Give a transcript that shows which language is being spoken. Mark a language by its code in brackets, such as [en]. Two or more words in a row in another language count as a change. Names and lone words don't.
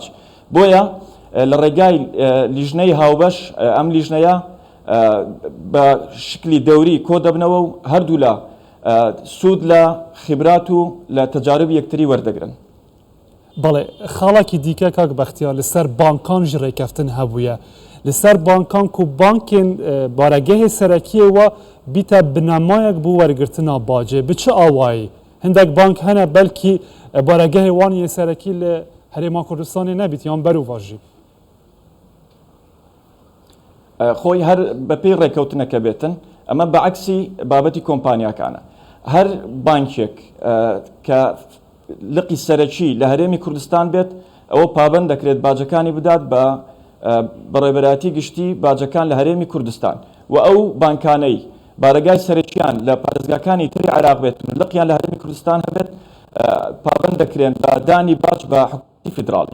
[ckb] بۆیە لە ڕێگای لیژنەی هاوبەش ئەم لیژنەیە بە شکلی دەوری کۆ دەبنەوە و هەردوو لە سوود لە خیبرات و لە تەجارب یەکتری وەردەگرن. بەڵێ، خاڵێکی دیکە [ku] کاک بەختیار لەسەر بانکان ژ ڕێکەفتن هەبووە، لەسەر بانکان و بانکên بارەگەهê سەرەکیەوە بیتە بنەمایەک بۆ وەرگرتنا باجێ bi çi awayî hindek bank hene belkî بارەگەهê wan yê سەرەکî li Herêma Kurdistanê nebît yan berûva jî. [ckb] خۆی هەر بەپێی ڕێکەوتنەکە بێتن، ئەمە بەعکسی بابەتی کۆمپانیاکانە. هەر بانکێک کە لقی سەرەکی لە هەرێمی کوردستان بێت، ئەوە پابەند دەکرێت باجەکانی بدات بە بەڕێبەراتی گشتی باجەکان لە هەرێمی کوردستان و ئەو بانکانەی بارەگای سەرەکیان لە پارێزگاکانی تری عێراق بێت و لقیان لە هەرێمی کوردستان هەبێت، پابەند دەکرێن بە دانی باج بە حکوومەتی فیدراڵی.